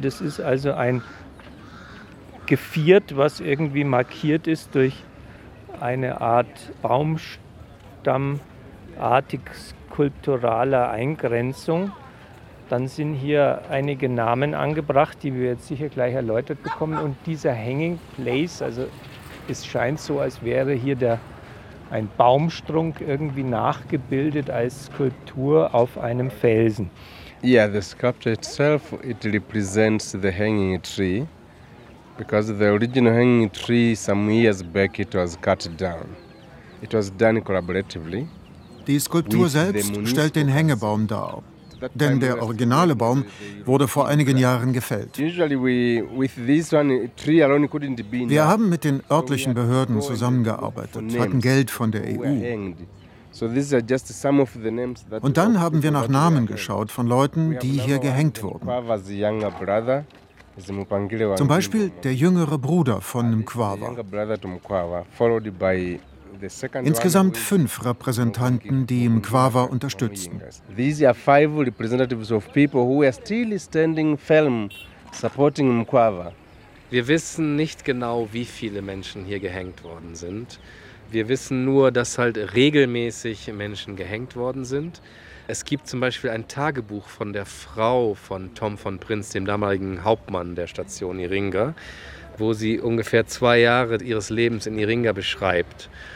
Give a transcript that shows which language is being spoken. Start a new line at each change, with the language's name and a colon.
German: Das ist also ein Geviert, was irgendwie markiert ist durch eine Art Baumstamm, artig skulpturaler Eingrenzung. Dann sind hier einige Namen angebracht, die wir jetzt sicher gleich erläutert bekommen. Und dieser Hanging Place, also es scheint so, als wäre hier ein Baumstrunk irgendwie nachgebildet als Skulptur auf einem Felsen.
English: Yeah, the sculpture itself, it represents the hanging tree, because the original hanging tree some years back it was cut down. It was done collaboratively.
German: Die Skulptur selbst stellt den Hängebaum dar, denn der originale Baum wurde vor einigen Jahren gefällt. Wir haben mit den örtlichen Behörden zusammengearbeitet, hatten Geld von der EU. Und dann haben wir nach Namen geschaut von Leuten, die hier gehängt wurden. Zum Beispiel der jüngere Bruder von Mkwawa. Insgesamt 5 Repräsentanten, die Mkwawa unterstützten.
English: These are 5 representatives of people who are still standing firm supporting Mkwawa.
German: Wir wissen nicht genau, wie viele Menschen hier gehängt worden sind. Wir wissen nur, dass halt regelmäßig Menschen gehängt worden sind. Es gibt zum Beispiel ein Tagebuch von der Frau von Tom von Prinz, dem damaligen Hauptmann der Station Iringa, wo sie ungefähr 2 Jahre ihres Lebens in Iringa beschreibt.